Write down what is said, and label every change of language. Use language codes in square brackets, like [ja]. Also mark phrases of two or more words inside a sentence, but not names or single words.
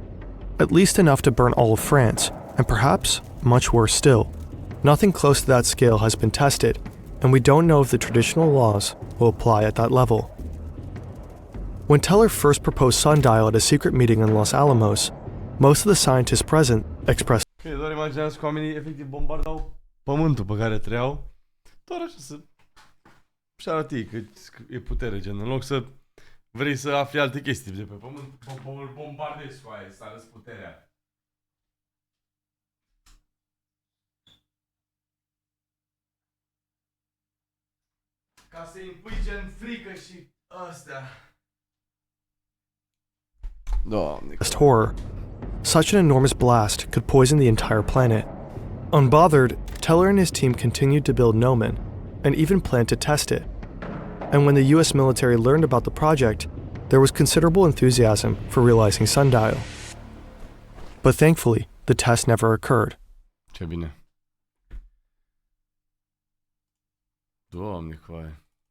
[en] At least enough to burn all of France, and perhaps much worse still. Nothing close to that scale has been tested, and we don't know if the traditional laws will apply at that level. When Teller first proposed Sundial at a secret meeting in Los Alamos, most of the scientists present expressed [ro] Ok, doar imaginează că oamenii efectiv bombardau pământul pe care trăiau. Doar așa să arată ei că e putere, gen, în loc să vrei să afli alte chestii de pe pământ, bombardezi cu aia, să arăți puterea. Ca să impui gen frică și astea. Doamne. [en] horror. Such an enormous blast could poison the entire planet. Unbothered, Teller and his team continued to build Nomen, and even planned to test it. And when the US military learned about the project, there was considerable enthusiasm for realizing Sundial. But thankfully, the test never occurred. [ro] Ce bine. Doamne, coaie.